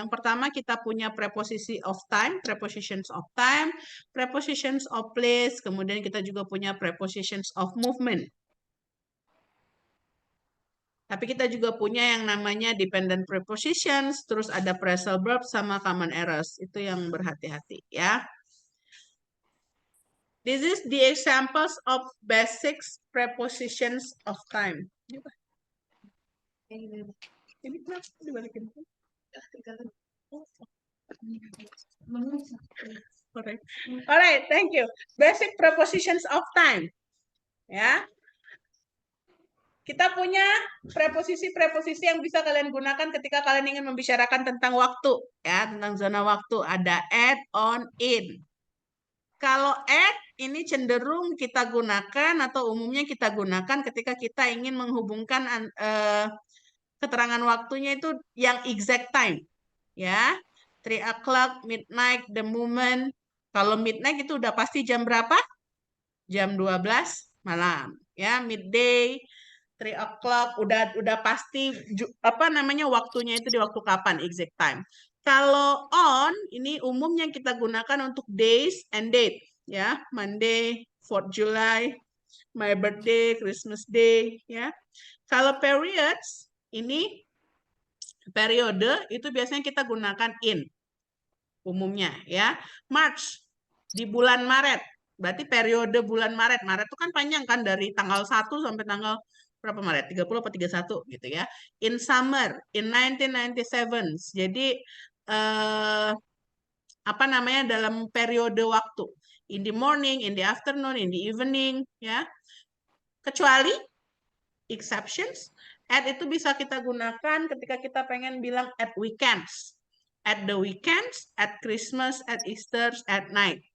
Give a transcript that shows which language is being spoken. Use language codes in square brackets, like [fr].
[id] Yang pertama kita punya preposisi of time, prepositions of time, prepositions of place, kemudian kita juga punya prepositions of movement. Tapi kita juga punya yang namanya dependent prepositions, terus ada phrasal verb sama common errors. Itu yang berhati-hati ya. [en] This is the examples of basic prepositions of time. [id] Ini kenapa dibalikin? [en] Alright, thank you. Basic prepositions of time. [id] Ya. Kita punya preposisi-preposisi yang bisa kalian gunakan ketika kalian ingin membicarakan tentang waktu, ya, tentang zona waktu. Ada at, on, in. Kalau at ini cenderung kita gunakan atau umumnya kita gunakan ketika kita ingin menghubungkan keterangan waktunya itu yang exact time, ya. [en] 3 o'clock, midnight, the moment. [id] Kalau midnight itu udah pasti jam berapa? Jam 12 malam, ya. Midday, 3 o'clock udah pasti apa namanya waktunya itu di waktu kapan, exact time. Kalau on ini umumnya kita gunakan untuk [en] days and date, [id] ya. [en] Monday, 4th July, my birthday, Christmas Day, [id] ya. Kalau periods ini periode itu biasanya kita gunakan in umumnya, ya. March di bulan Maret. Berarti periode bulan Maret. Maret itu kan panjang kan dari tanggal 1 sampai tanggal berapa Maret? 30 atau 31 gitu ya. [en] In summer, in 1997. [id] Jadi apa namanya dalam periode waktu. [en] In the morning, in the afternoon, in the evening, [id] ya. Kecuali exceptions, at itu bisa kita gunakan ketika kita pengen bilang [en] at weekends. At the weekends, at Christmas, at Easter, at night.